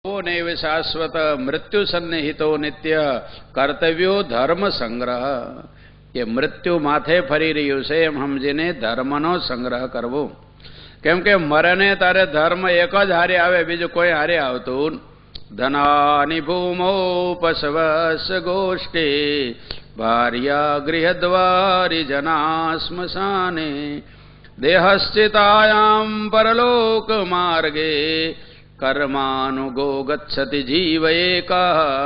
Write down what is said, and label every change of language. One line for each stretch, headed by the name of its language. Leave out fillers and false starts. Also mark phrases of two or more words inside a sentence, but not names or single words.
Sanskrit: नैव शाश्वत मृत्यु सन्निहितो नित्य कर्तव्यो धर्म संग्रह
Gujarati: કે મૃત્યુ માથે ફરી રહ્યું છે એમ સમજીને ધર્મનો સંગ્રહ કરવો. કેમ કે મરને તારે ધર્મ એક જ હારે આવે, બીજું કોઈ હારે આવતું.
Sanskrit: ધનાની ભૂમો પશવસ ગોષ્ઠી ભાર્યા ગૃહદ્વારી જના સ્મશાને દેહશ્ચિતાયામ પરલોક માર્ગે કર્માનુગો ગચ્છતિ જીવ એકા.